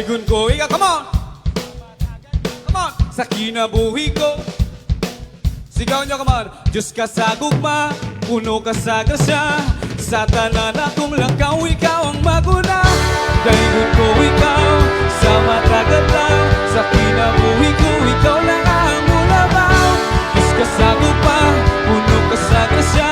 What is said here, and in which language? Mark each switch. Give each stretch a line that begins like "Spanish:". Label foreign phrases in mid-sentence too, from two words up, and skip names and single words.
English: ko. Ika, come on! Come on!
Cebuano: Sa kinabuhi ko.
Filipino: Sigaw nyo,
English: come on!
Cebuano: Diyos ka sa gugma, puno ka sa grasya. Sa tanan akong langkaw, ikaw ang maguna.
Filipino: Dahilan ko ikaw, sa matagal lang.
Cebuano: Sa kinabuhi ko, ikaw lang ang mulabaw. Diyos ka sa gugma, puno ka sa grasya.